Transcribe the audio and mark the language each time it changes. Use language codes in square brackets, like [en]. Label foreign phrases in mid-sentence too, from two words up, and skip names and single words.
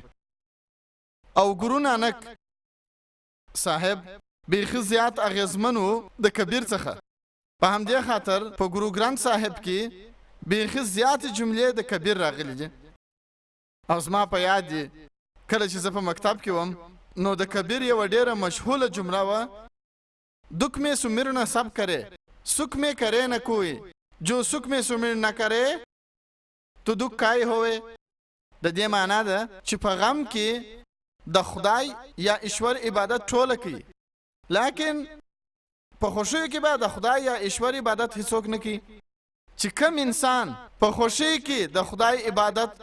[ps] او ګورو نانک صاحب بیخي زیات اغیزمن و د کبیر څخه په همدې خاطر په ګورو ګرانت صاحب کې بیخي زیاتې جملې د کبیر راغلي دي او زما په یاد دي کله چې زه په مکتب کې وم نو د کبیر یوه ډېره مشهوله جمله [hi] وه दुख में सुमिर न सब करे सुख में करे न कोई जो सुख में सुमिर न करे तो दुख کای होवे [ps] د دې معنا ده چې په غم کې د خدای یا ایشور عبادت ټوله کوي لیکن په خوشی کې به د خدای یا ایشور عبادت هیڅوک نه کوي چې کم انسان په خوشی کې د خدای عبادت یا